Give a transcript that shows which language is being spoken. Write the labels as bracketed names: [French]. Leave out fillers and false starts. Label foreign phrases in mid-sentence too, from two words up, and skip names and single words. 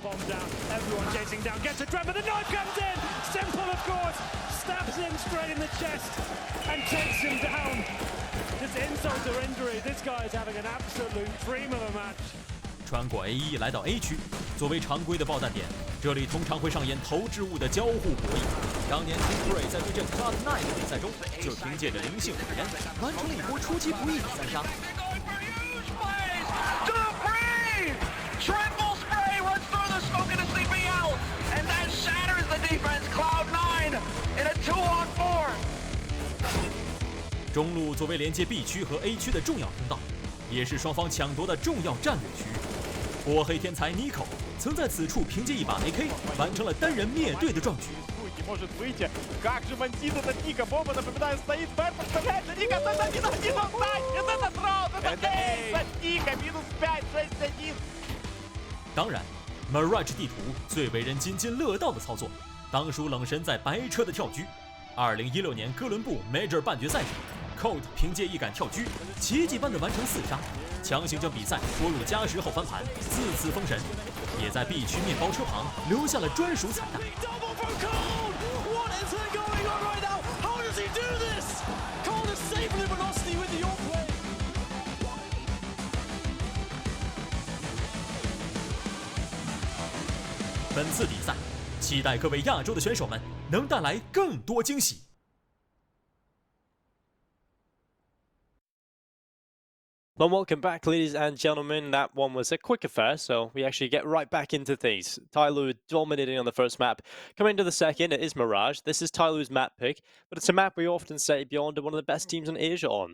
[Chinese] 穿过 A1 来到 A 区，作为常规的爆弹点，这里通常会上演投掷物的交互博弈。当年 Team 在对阵 Cloud9 的比赛中，就凭借着灵性火焰，完成了一波出其不意的3杀。 [English] Triple spray runs through the smoke into CBL, and that shatters the defense. Cloud9 in a 2-on-4. [Chinese] 中路作为连接 B 区和 A 区的重要通道，也是双方抢夺的重要战略区域。波黑天才 Nico 曾在此处凭借一把 AK 完成了单人灭队的壮举。 [Russian] может выйти. Как же бандит этот Ника. Бомба, напоминаю, стоит. Бэм подставляется. Ника, это минус 5. Это раунд. Это эйс от Ника. Минус 5, 6-1. [Chinese] 当然 ，Mirage 地图最为人津津乐道的操作，当属冷神在白车的跳狙。2016年哥伦布 Major 半决赛时 ，Cold 凭借一杆跳狙，奇迹般的完成4杀，强行将比赛拖入加时后翻盘，4次封神，也在 B 区面包车旁留下了专属彩蛋。本次比赛，期待各位亚洲的选手们能带来更多惊喜。 [English] Well, welcome back, ladies and gentlemen. That one was a quick affair, so we actually get right back into things. Tyloo dominating on the first map. Coming to the second, it is Mirage. This is Tyloo's map pick, but it's a map we often say Beyond are one of the best teams in Asia on.